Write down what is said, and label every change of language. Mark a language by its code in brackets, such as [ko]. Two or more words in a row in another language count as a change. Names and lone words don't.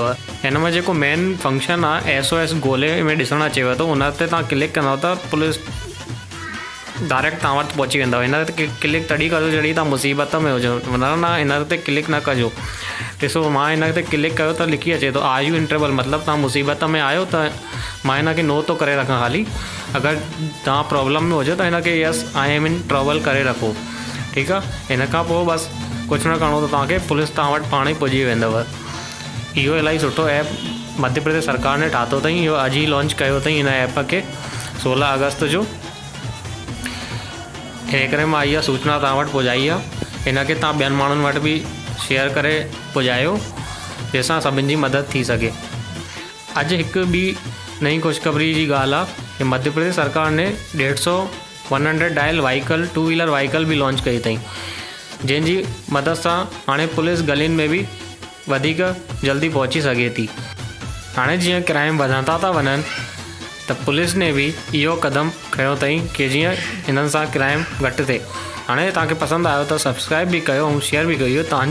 [sd] हिन में जेको [en] main function [sd] आहे SOS ॻोल्हे में ॾिसणु अचेव थो, हुन ते तव्हां क्लिक कंदव त पुलिस डायरेक्ट तव्हां वटि पहुची वेंदव। हिन ते क्लिक तॾहिं कजो जॾहिं तव्हां मुसीबत में हुजो, न हिन ते क्लिक न कजो। ॾिसो मां हिन ते क्लिक कयो त लिखी अचे थो [en] are you in trouble, [sd] मतिलबु तव्हां मुसीबत में आहियो। त मां हिन खे नो थो करे रखां ख़ाली। अगरि तव्हां प्रॉब्लम में हुजो त हिन खे [en] yes I am in trouble [sd] करे रखो, ठीकु आहे। हिन खां पोइ बसि कुझु न करिणो त तव्हांखे पुलिस तव्हां वटि पाण ई पुॼी वेंदव। इहो इलाही सुठो ऐप मध्य प्रदेश सरकार ने ठातो अथई, इहो अॼु ई लॉन्च कयो अथई हिन ऐप खे 16 अगस्त जो। हिन करे मां इहा सूचना तव्हां वटि पहुचाई आहे। हिन खे तव्हां ॿियनि माण्हुनि वटि बि शेयर करे पुॼायो, जंहिंसां सभिनि जी मदद थी सघे। अॼु हिकु ॿी नई ख़ुशख़बरी जी ॻाल्हि आहे कि मध्य प्रदेश सरकार ने 100 [en] dial vehicle 2 wheeler vehicle [sd] बि लॉन्च कई अथई, जंहिंजी मदद सां हाणे पुलिस गलियुनि में बि वधीक जल्दी पहुची सघे थी। हाणे जीअं क्राइम वधंदा था वञनि त पुलिस ने बि इहो क़दम खयो अथई कि जीअं हिननि सां क्राइम घटि थिए। हाणे तव्हांखे पसंदि आयो त सब्सक्राइब बि कयो ऐं शेयर बि कयो।